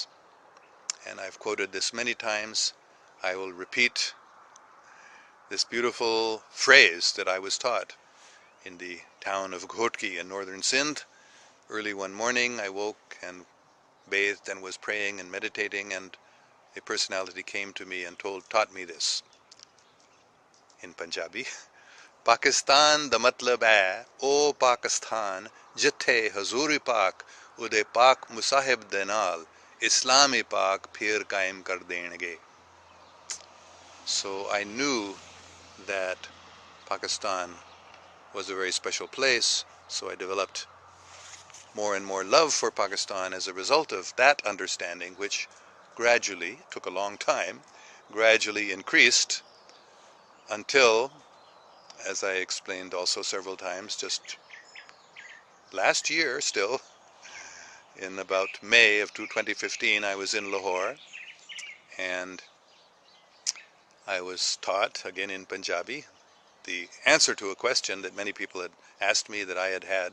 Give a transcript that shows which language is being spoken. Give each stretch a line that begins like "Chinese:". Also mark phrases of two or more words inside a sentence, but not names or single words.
English: And I've quoted this many times. I will repeat this beautiful phrase that I was taught in the town of Ghotki in northern Sindh. Early one morning I woke and bathed and was praying and meditating, and a personality came to me and taught me this in Punjabi.
Punjabi: پاکستان دا مطلب ہے، او پاکستان, جتھے حضوری پاک، اوڈے پاک مصاحب دے نال، اسلامی پاک پھر قائم کر دینگے.
English: So I knew that Pakistan was a very special place, so I developed more and more love for Pakistan as a result of that understanding, which gradually, took a long time, gradually increased until, as I explained also several times, just last year still, in about May of 2015, I was in Lahore, and I was taught, again in Punjabi, the answer to a question that many people had asked me that I had had.